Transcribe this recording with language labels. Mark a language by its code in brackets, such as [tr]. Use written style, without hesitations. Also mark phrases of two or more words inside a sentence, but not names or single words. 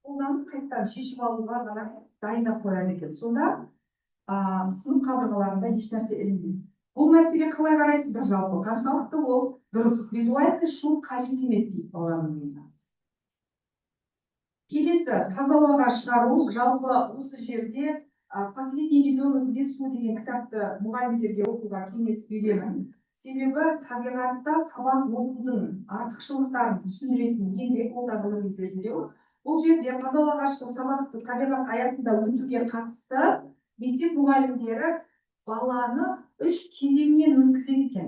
[kk] қолданып қайтадан шешіп алуға ғана дайындап қояды екен. Сонда сынып қабырғаларында еш нәрсе ілінбейді. Бұл мәселеге қалай қарайсыздар жалпы? Қаншалықты ол дұрыс? [ru] Визуальный шум [kk] қажет емес дейді баланың миына. Келесі, таза ауаға шығару. Жалпы осы жерде последний ребенок в лесу деген кітапты мұғалімдерге оқуға кеңес беремін. Себебі табиғатта сабақ оқудың артықшылықтарын түсіндіретін еңбек ол да ғылыми зерттеу. Бұл жерде таза ауаға шығып сабақты табиғат аясында өтуге қатысты мектеп мұғалімдері баланы 3 кезеңнен өткізеді екен.